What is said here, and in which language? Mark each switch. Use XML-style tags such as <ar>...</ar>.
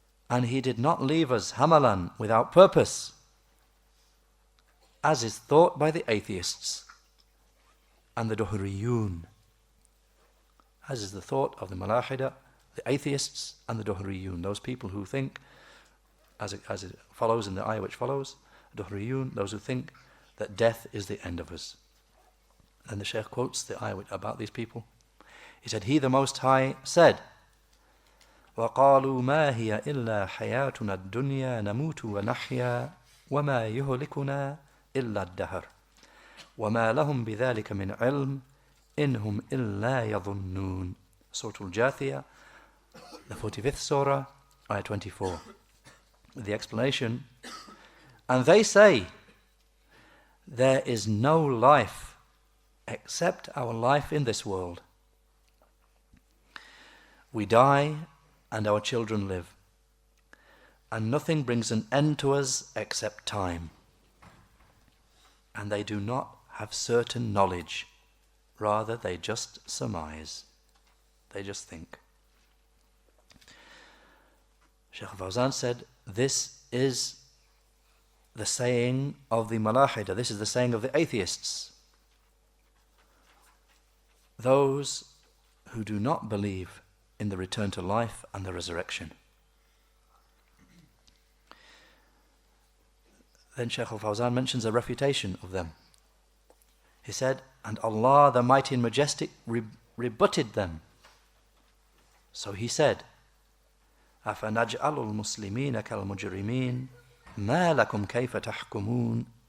<en>And He did not leave us hamalan, without purpose, as is thought by the atheists and the duhriyun, as is the thought of the malahida, the atheists and the duhriyun, those people who think, as it follows in the ayah which follows, duhriyun, those who think that death is the end of us. And the Shaykh quotes the ayah about these people.</en> <ar>He said, He the Most High said, وَقَالُوا مَا هِيَ إِلَّا حَيَاتُنَا الدُّنْيَا نَمُوتُ وَنَحْيَا وَمَا يُهْلِكُنَا إِلَّا الدَّهْرُ وَمَا لَهُمْ بِذَلِكَ مِنْ عِلْمٍ إِنْهُمْ إِلَّا يَظُنُّونَ.</ar> <en>Surah Al-Jathiyah, the 45th surah, ayah 24. With the explanation, and they say, there is no life except our life in this world. We die and our children live, and nothing brings an end to us except time. And they do not have certain knowledge, rather they just surmise, they just think. Shaykh Fawzan said, this is the saying of the malahida, this is the saying of the atheists, those who do not believe in the return to life and the resurrection. Then Shaykh al-Fawzan mentions a refutation of them. He said, and Allah the Mighty and Majestic rebutted them.</en> <ar>So He said, أَفَنَجْعَلُ الْمُسْلِمِينَ كَالْمُجْرِمِينَ مَا لَكُمْ كَيْفَ تَحْكُمُونَ.</ar>